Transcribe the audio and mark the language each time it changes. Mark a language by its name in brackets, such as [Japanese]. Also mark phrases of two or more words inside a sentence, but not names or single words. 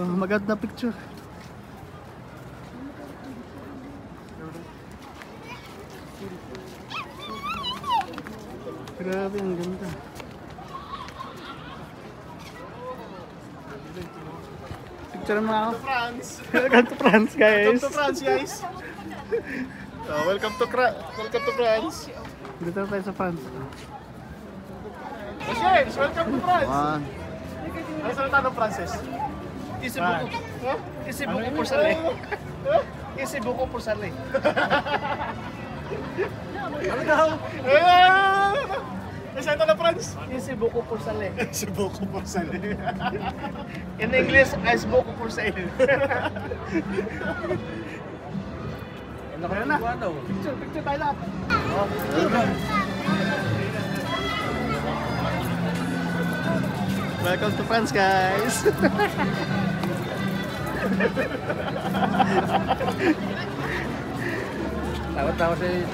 [Filipino] Maganda picture. Grabe, ang ganda. Picture mo ako. France. [English] Welcome to France, guys. Welcome to France, guys. Welcome to France. [Filipino] Dito na tayo sa France. [English] James, welcome to France. One. [Filipino] Ano salita ng Frances? Isi buko por sale. Isi buko por sale. Ano daw? Ano salita ng France? Isi buko por sale. Si Boko por sale. In English, es buko por sale. Ano kaya na? Picture tayo lahat. [English] Welcome to France, guys. [Filipino] Tawa-tawa sa